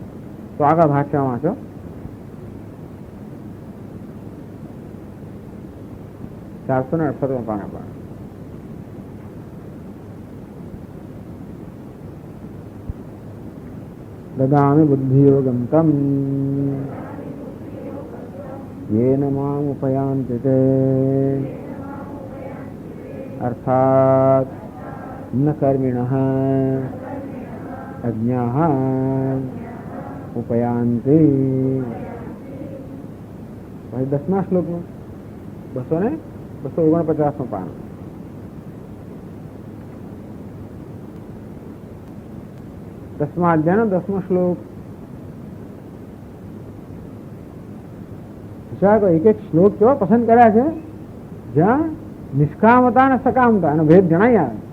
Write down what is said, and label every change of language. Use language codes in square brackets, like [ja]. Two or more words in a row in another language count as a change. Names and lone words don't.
[gu] તો આગળ ભાષ્યમાં વાંચો. ચારસો ને 68 પાના પર [sa] દદામિ બુદ્ધિયોગમ તમ येन माम उपयान्ति ते अर्थात न कर्मिणः अज्ञाः उपयान्ति. [gu] भाई 10મા શ્લોકમાં 249 પાન. દસમા અધ્યાયનો 10મો શ્લોક. એક એક શ્લોક કેવો પસંદ કર્યા છે જ્યાં નિષ્કામતા અને સકામતા એનો ભેદ જણાઈ આવે.